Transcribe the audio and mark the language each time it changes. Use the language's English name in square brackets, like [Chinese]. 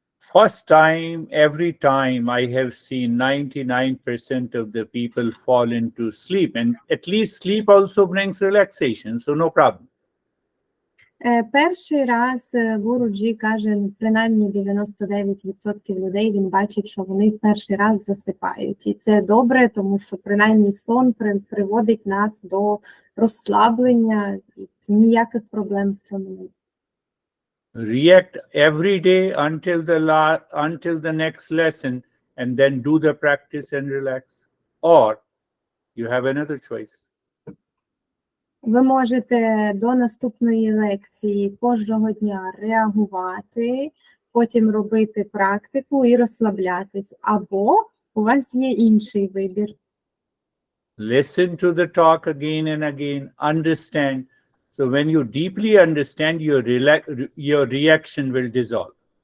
[English] First time, every time I have seen 99% of the people fall into sleep, and at least sleep also brings relaxation, so no problem. [Ukrainian] Перший раз Гуруджі каже, принаймні 99% людей він бачить, що вони в перший раз засипають. І це добре, тому що принаймні сон приводить нас до розслаблення, ніяких проблем в цьому немає. [English] React every day until the next lesson and then do the practice and relax. Or you have another choice. [Ukrainian] Ви можете до наступної лекції кожного дня реагувати, потім робити практику і розслаблятись. Або у вас є інший вибір. [English] Listen to the talk again and again, understand. So when you deeply understand, your reaction will dissolve.